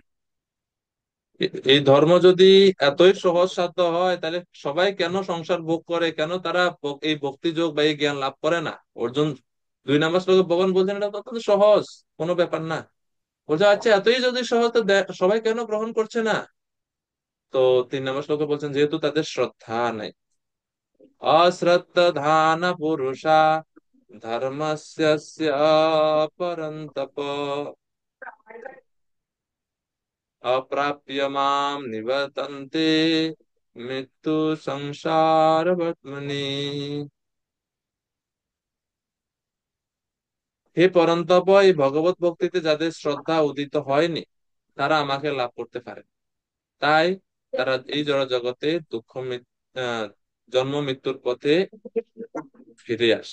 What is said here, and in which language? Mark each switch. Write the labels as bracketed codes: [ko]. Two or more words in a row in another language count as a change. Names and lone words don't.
[bn] এই ধর্ম যদি এতই সহজ সাধ্য হয়, তাহলে সবাই কেন সংসার ভোগ করে, কেন তারা এই ভক্তি যোগ বা এই জ্ঞান লাভ করে না? অর্জুন 2 নম্বর শ্লোকে ভগবান বলছেন এটা তো অত্যন্ত সহজ, কোনো ব্যাপার না। বলছে আচ্ছা এতই যদি সহজ তো সবাই কেন গ্রহণ করছে না? তো 3 নম্বর শ্লোকে বলছেন যেহেতু তাদের শ্রদ্ধা নাই। [sa] অশ্রদ্ধান পুরুষা ধর্মস্য পরন্তপ अप्राप्य माम निवर्तन्ते मृत्यु সংসার বর্তমানি। [bn] হে পরন্তপ, এই ভগবত ভক্তিতে যাদের শ্রদ্ধা উদিত হয়নি তারা আমাকে লাভ করতে পারে, তাই তারা এই জড় জগতে আহ, জন্ম মৃত্যুর পথে ফিরে আসে।